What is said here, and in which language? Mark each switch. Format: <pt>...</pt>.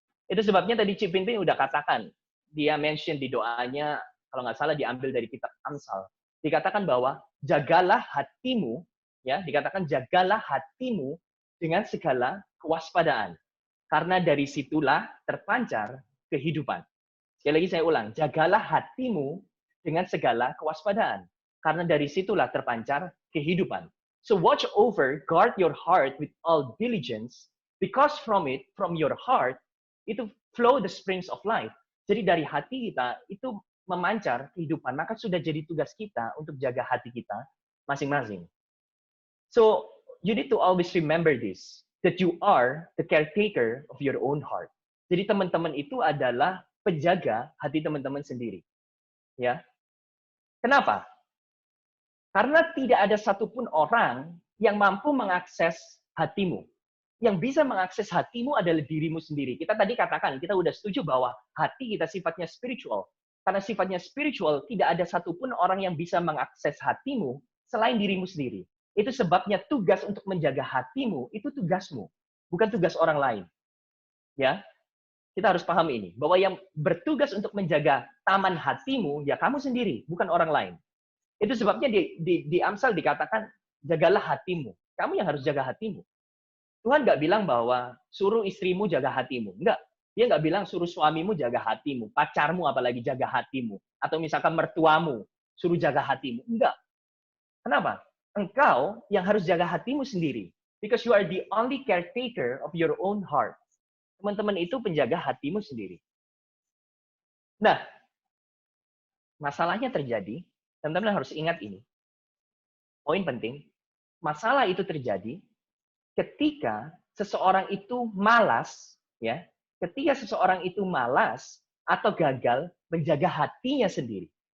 <id>Itu sebabnya tadi Cip Pinpin udah katakan, dia mention di doanya, kalau nggak salah diambil dari kitab Amsal, dikatakan bahwa jagalah hatimu, ya, dikatakan jagalah hatimu dengan segala kewaspadaan. Karena dari situlah terpancar kehidupan. Sekali lagi saya ulang, jagalah hatimu dengan segala kewaspadaan. Karena dari situlah terpancar kehidupan.</id> <en>So watch over, guard your heart with all diligence, because from it, from your heart, itu flow the springs of life.</en> <id>Jadi dari hati kita itu memancar kehidupan, maka sudah jadi tugas kita untuk jaga hati kita masing-masing.</id> <en>So you need to always remember this, that you are the caretaker of your own heart.</en> <id>Jadi teman-teman itu adalah penjaga hati teman-teman sendiri. Ya. Kenapa? Karena tidak ada satupun orang yang mampu mengakses hatimu. Yang bisa mengakses hatimu adalah dirimu sendiri. Kita tadi katakan, kita udah setuju bahwa hati kita sifatnya spiritual. Karena sifatnya spiritual, tidak ada satupun orang yang bisa mengakses hatimu selain dirimu sendiri. Itu sebabnya tugas untuk menjaga hatimu, itu tugasmu. Bukan tugas orang lain. Ya. Kita harus paham ini, bahwa yang bertugas untuk menjaga taman hatimu, ya kamu sendiri, bukan orang lain. Itu sebabnya di Amsal dikatakan, jagalah hatimu. Kamu yang harus jaga hatimu. Tuhan nggak bilang bahwa suruh istrimu jaga hatimu. Enggak. Dia nggak bilang suruh suamimu jaga hatimu, pacarmu apalagi jaga hatimu, atau misalkan mertuamu suruh jaga hatimu. Enggak. Kenapa? Engkau yang harus jaga hatimu sendiri.</id> <en>Because you are the only caretaker of your own heart.</en> <id>Teman-teman itu penjaga hatimu sendiri. Nah, masalahnya terjadi, teman-teman harus ingat ini. Poin penting, masalah itu terjadi ketika seseorang itu malas, ya, ketika seseorang itu malas atau gagal menjaga hatinya sendiri.</id>